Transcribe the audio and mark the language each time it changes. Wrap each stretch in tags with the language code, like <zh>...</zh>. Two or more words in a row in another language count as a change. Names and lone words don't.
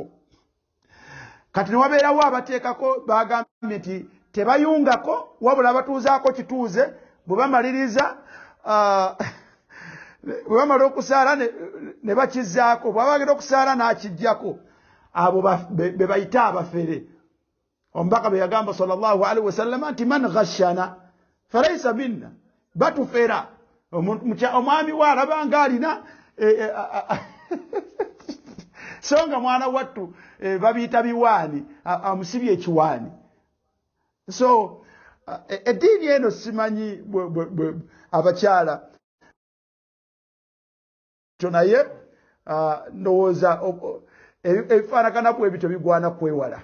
<lg>Kati ne wabeerawo abateekako bagambye nti tebayungako wabula batuuzaako kituuze bwe bamaliriza bwe bamala okusaala ne bakizaako bw'aba bagenda okusaala n'akijjako abo be bayita abafere. Omubaka bwe yagamba</lg> <ar>صلى الله عليه وسلم</ar> <lg>nti</lg> <ar>من غشنا فليس منا,</ar> <lg>batufera. Omwami we alaba ng'alina so nga mwana wattu babiyita biwaani, amusibye ekiwaani. So eddiini eno simanyi abakyala naye ndowooza ebifaanagana bwebityo bigwana kwewala.</lg>